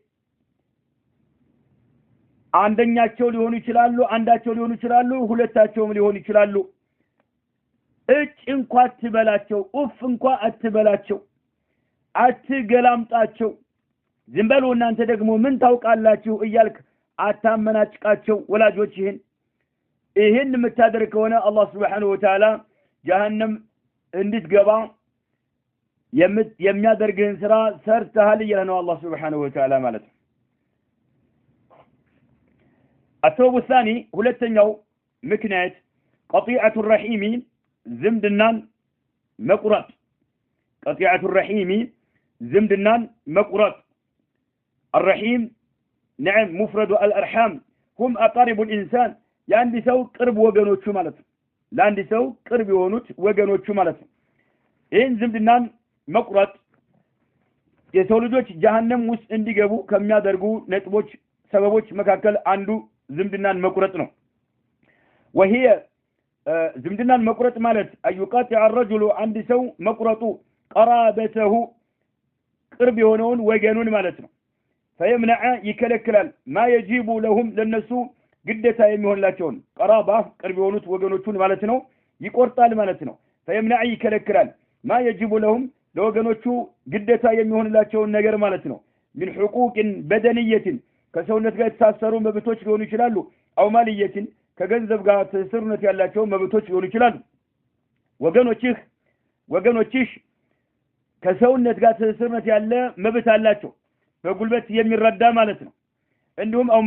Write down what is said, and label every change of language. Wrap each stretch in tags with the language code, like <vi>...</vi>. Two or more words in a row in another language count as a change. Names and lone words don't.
<am>አንደኛቸው ሊሆኑ ይችላሉ አንዳቸው ሊሆኑ ይችላሉ ሁለታቸውም ሊሆኑ ይችላሉ እጭ እንኳን አትበላቸው ኡፍ እንኳን አትበላቸው አትገላምጣቸው ዝም በሉ እናንተ ደግሞ ምን ታውቃላችሁ እያልክ አታመናጭቃቸው ወላጆች ይሄን የምታደርግ ከሆነ አላህ</am> <ar>سبحانه وتعالى</ar> <am>ጀሃነም እንድትገባ የሚያደርግህን ስራ ሰርተሃል ይላል ነው አላህ</am> <ar>سبحانه وتعالى</ar> <am>ማለት ነው</am> <ar>الثوب الثاني</ar> <am>ሁለተኛው ምክንያት</am> <ar>قطيعة الرحيم</ar> <am>ዝምድናን መቁረጥ</am> <ar>قطيعة الرحيم</ar> <am>ዝምድናን መቁረጥ</am> <ar>الرحيم نعم مفرد الارحام هم اقارب الانسان</ar> <am>ያንዲ ሰው ቅርብ ወገኖቹ ማለት ነው ለአንዲ ሰው ቅርብ የሆኑት ወገኖቹ ማለት ነው ይህን ዝምድናን መቁረጥ የሰው ልጆች ጀሃነም ውስጥ እንዲገቡ ከሚያደርጉ ነጥቦች ሰበቦች መካከል አንዱ ዝምድናን መቁረጥ ነው وهي ዝምድናን መቁረጥ ማለት</am> <ar>አዩቃጢ الرجل</ar> <am>አንዲ ሰው መቁረጡ قرابته ቅርብ የሆነውን ወገኑን ማለት ነው فيمنع ይከለክላል</am> <ar>ما يجب لهم</ar> <am>ለነሱ ግዴታ የሚሆንላቸውን ቀራባ ቅርብ የሆኑት ወገኖቹን ማለት ነው ይቆርጣል ማለት ነው فيمنع ይከለክላል</am> <ar>ما يجب لهم</ar> <am>ለወገኖቹ ግዴታ የሚሆንላቸውን ነገር ማለት ነው</am> <ar>من حقوق بدنيه</ar> <am>ከሰውነት ጋር ተሳሰሩ መብቶች ሊሆኑ ይችላሉ</am> <ar>أو مالية</ar> <am>ከገንዘብ ጋር ተሳሰሩነት ያላቸው መብቶች ሊሆኑ ይችላሉ ወገኖችሽ ከሰውነት ጋር ተሳሰሩነት ያለ መብት አላቸው በጉልበት የሚረዳ ማለት ነው እንዲሁም አው</am>